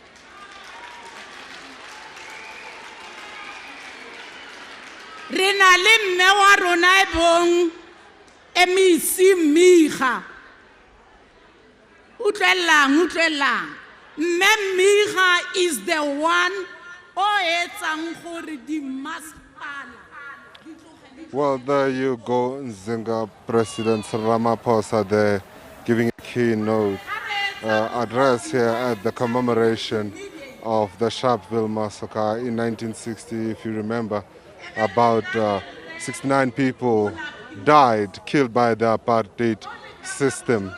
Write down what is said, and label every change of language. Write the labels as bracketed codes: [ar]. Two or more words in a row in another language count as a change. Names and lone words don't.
[tn] Re na le mme wa rona e bong MEC Miga. Utlwelang. Mme Miga [en] is the one [tn] o etsang gore di masepala. [en] Well, there you go, Nzinga President Ramaphosa there giving a keynote address here at the commemoration of the Sharpeville massacre in 1960. If you remember, about 69 people died, killed by the apartheid system.